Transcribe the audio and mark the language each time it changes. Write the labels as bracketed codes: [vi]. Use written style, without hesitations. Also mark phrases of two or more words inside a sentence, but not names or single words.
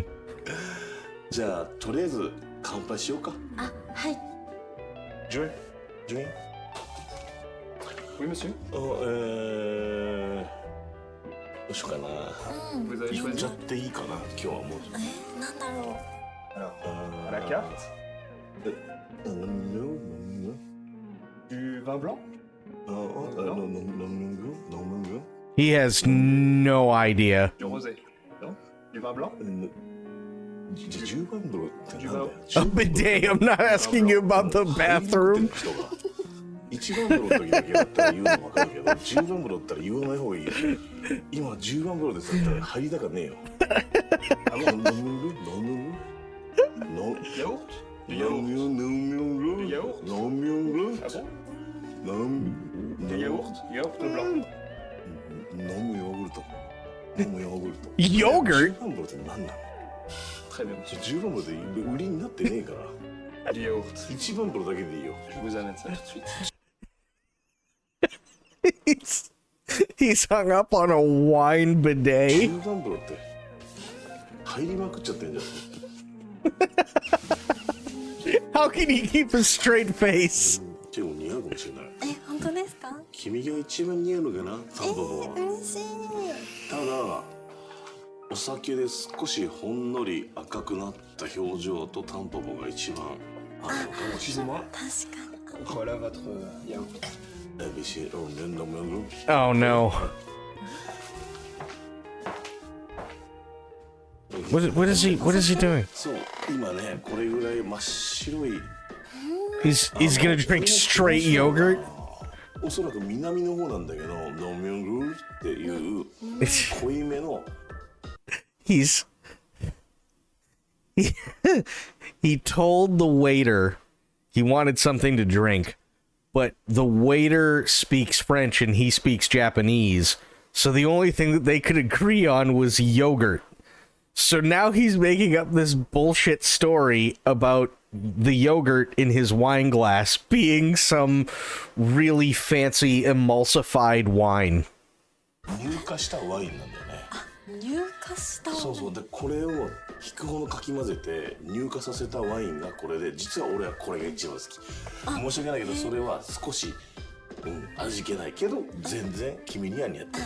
[ja] じゃあとりあえず乾杯しようか。あ、はい。ジュエジュエ [fr] Oui, monsieur. [ja] どうしようかな。 [fr] Vous avez [ja] 言っ [fr] choisi [ja] ちゃっていいかな今日はもう。なんだろう。 [fr] Alors, à la carte, du vin blanc. [en] He has no idea. [fr] Du rosé. Non. Du vin blanc. Du vin blanc. [en] A bidet. I'm not asking you about the bathroom. [ja] 一番風呂の時だけだったら言うの分かるけど、10番風呂だったら言わない方がいいよ。今10番風呂ですだったら入りたかねえよ。飲む [fr] Yaourt. Du yaourt. Ah bon. Du yaourt. Yaourt blanc. [ja] 飲むヨーグルト。飲むヨーグルト。 [en] Yogurt? [ja] 10番風呂って何なの [fr] Très bien, monsieur. [ja] 10 番風呂で売りになってねえから。 [fr] Du yaourt. [ja] 1 番風呂だけでいいよ。 [fr] Je vous amène ça tout de suite. [en] He's hung up on a wine bidet. [ja] 10 番風呂って入りまくっちゃってんじゃん。 [en] How can he keep a straight face? [ja] 結構似合うかもしれない。本当ですか？君が一番似合うのかな、タンポポは。嬉しい。ただお酒で少しほんのり赤くなった表情とタンポポが一番合うのかもしれない。 [fr] Excusez-moi. [ja] 確かに。 [fr] Voilà votre yaourt. [en] Oh no. What is he doing? [ja] そう、今ね、これぐらい真っ白い。 [en] He's gonna drink straight yogurt? [ja] おそらく南の方なんだけど、ノミョングルっていう濃いめの。 [en] He told the waiter he wanted something to drink, but the waiter speaks French and he speaks Japanese, so the only thing that they could agree on was yogurt. So now he's making up this bullshit story about the yogurt in his wine glass being some really fancy emulsified wine. [ja] 乳化したワインなんだよね。乳化したワイン。そうそう。でこれを引くほどかき混ぜて乳化させたワインがこれで、実は俺はこれが一番好き。申し訳ないけどそれは少し、味気ないけど全然君には似合ってる。